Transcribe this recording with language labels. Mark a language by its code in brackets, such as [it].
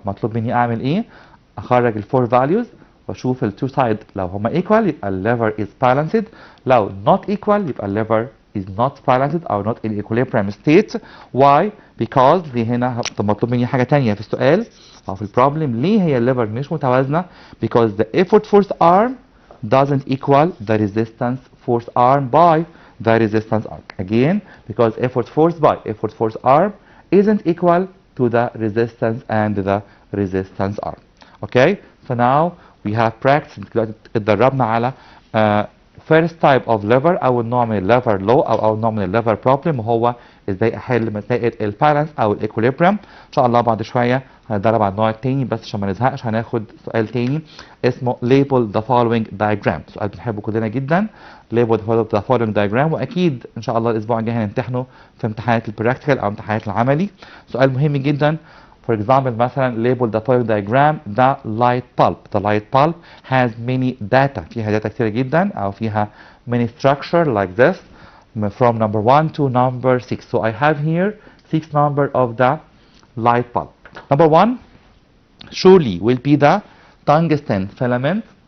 [ar] مطلوب مني اعمل ايه؟ اخرج الفور فاليوز واشوف التو سايد، لو هما equal يبقى الليفر is balanced، لو not equal يبقى الليفر is not balanced or not in equilibrium state. [en] Why? [ar] Because دي هنا مطلوب مني حاجة تانية في السؤال أو في البروبلم. ليه هي الليفر مش متوازنة؟ [en] Because the effort force arm doesn't equal the resistance force arm by the resistance arm. Again, because effort force by effort force arm isn't equal to the resistance and the resistance arm. Okay, so now we have practiced. [ar] اتدربنا على first type of lever او النوع من الليفر لو او نوع من الليفر بروبلم، وهو ازاي احل مسائل البالانس او الايكوليبريم. ان شاء الله بعد شويه هنتدرب على النوع التاني، بس عشان ما نزهقش هناخد سؤال تاني اسمه [en] label the following diagram. [ar] سؤال بنحبه كلنا جدا، [en] label the following diagram، [ar] واكيد ان شاء الله الاسبوع الجاي هنمتحنه في امتحانات البراكتيكال او امتحانات العملي. سؤال مهم جدا. [en] For example, مثلا label the following diagram the light bulb. The light bulb has many data. [ar] فيها data كتيرة جدا [en] أو فيها many structure like this. from number 1 to number 6. So I have here 6 number of the light bulb. Number 1 surely will be the tungsten filament.